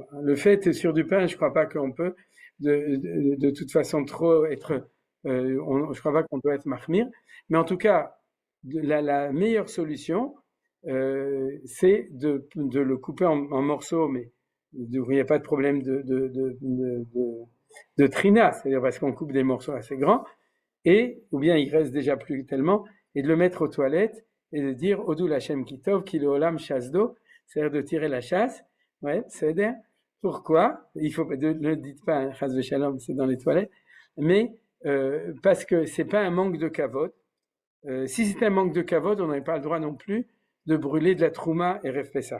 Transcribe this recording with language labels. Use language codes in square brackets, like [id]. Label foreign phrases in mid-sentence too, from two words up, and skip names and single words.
[fr] Le fait sur du pain, je crois pas qu'on peut, de toute façon, trop être, je crois pas qu'on doit être mahmir, mais en tout cas, la meilleure solution, c'est de le couper en morceaux, mais il n'y a pas de problème de trina, c'est-à-dire parce qu'on coupe des morceaux assez grands, ou bien il reste déjà plus tellement, et de le mettre aux toilettes, et de dire [he] הודו לה' כי טוב כי לעולם חסדו, [fr] c'est-à-dire de tirer la chasse, c'est-à-dire, pourquoi? Il faut, ne le dites pas, [he] חס ושלום, [fr] c'est dans les toilettes, mais parce que c'est pas un manque de kavod. Si c'était un manque de kavod, on n'avait pas le droit non plus de brûler de la trouma et Erev Pessah.